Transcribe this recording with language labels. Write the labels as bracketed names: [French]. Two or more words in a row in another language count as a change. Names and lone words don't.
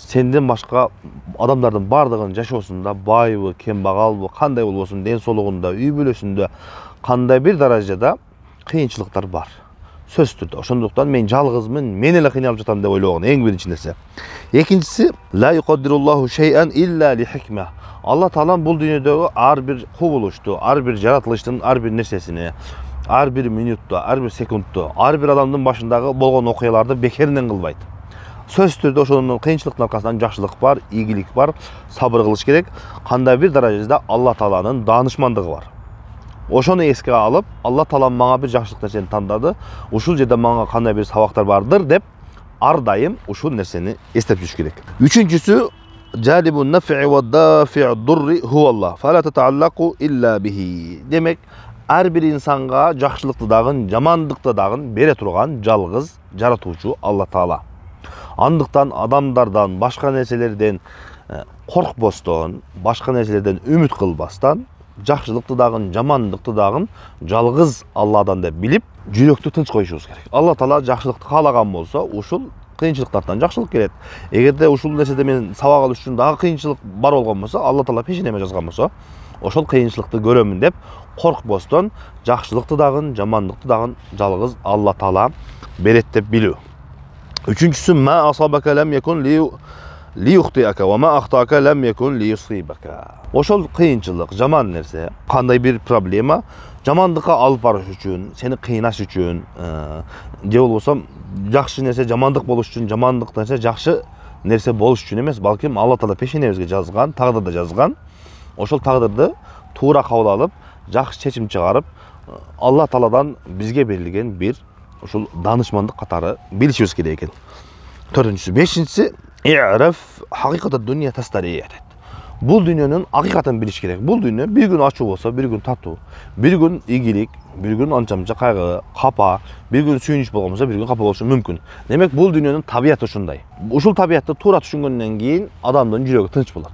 [Kyrgyz] Сенден башка адамдардын бардыгынын жашоосунда байбы, кембагалбы, кандай болбосун, ден соолугунда, үй бүлөсүндө кандай бир даражада кыйынчылыктар бар. Сөзсүз түрдө. Ошондуктан мен жалгызмын, мен эле кыйналып жатам деп ойлогон эң биринчи нерсе. Экинчиси, [Arabic] لا يقدر الله شيئا إلا لحكمة. [Kyrgyz] Алла Таалам бул дүйнөдөгү ар бир кубулушту, ар бир жаратылыштын ар бир нерсесини, ар бир минутту, ар бир секундту, ар бир адамдын башындагы болгон окуяларды бекеринен кылбайт. Сөзсүз түрдө ошонун кыйынчылыктын аркасынан жакшылык бар, ийгилик бар, сабыр кылыш керек. Кандай бир даражада Алла Тааланын даанышмандыгы бар. Ошону эске алып, Алла Таалам мага бир жакшылык нерсени тандады, ушул жерде мага кандай бир сабактар бардыр деп ар дайым ушул нерсени эстеп жүрүш керек. [Arabic] Үчүнчүсү, جالب النفع ودافع الضر هو الله فلا تتعلق إلا به. [Kyrgyz] Демек, ар бир инсанга жакшылыкты дагы, жамандыкты дагы бере турган жалгыз жаратуучу Алла Таала. Андыктан адамдардан, башка нерселерден коркпостон, башка нерселерден үмүт кылбастан, жакшылыкты дагы, жамандыкты дагы жалгыз Алладан деп билип, жүрөктү тынч коюшубуз керек. Алла Таала жакшылыкты каалаган болсо, ушул кыйынчылыктардан жакшылык келет. Эгерде ушул нерседе мен сабак алыш үчүн дагы кыйынчылык бар болгон болсо, Алла Таала пешенеме жазган болсо, ошол кыйынчылыкты көрөмүн деп коркпостон, жакшылыкты дагы, жамандыкты дагы жалгыз Алла Таала берет деп билүү. Үчүнчүсү, [Arabic] ما أصابك لم يكن ليخطئك وما أخطأك لم يكن ليصيبك. [Kyrgyz] Ошол кыйынчылык, жаман нерсе, кандай бир проблема жамандыкка алып барыш үчүн, сени кыйнаш үчүн, же болбосо жакшы нерсе жамандык болуш үчүн, жамандык нерсе жакшы нерсе болуш үчүн эмес, балким Алла Таала пешенебизге жазган, тагдырда жазган. Ошол тагдырды туура кабыл алып, жакшы чечим чыгарып, Алла Тааладан бизге берилген бир ушул даанышмандык катары билишибиз керек экен. Төртүнчүсү, бешинчиси, [Arabic] اعرف حقيقة الدنيا تسترح. [Kyrgyz] Бул дүйнөнүн акыйкатын билиш керек. Бул дүйнө бир күн ачуу болсо, бир күн таттуу, бир күн ийгилик, бир күн анча-мынча кайгы, капа, бир күн сүйүнүч болгон болсо, бир күн капа болушу мүмкүн. Демек, бул дүйнөнүн табияты ушундай. Ушул табиятты туура түшүнгөндөн кийин адамдын жүрөгү тынч болот.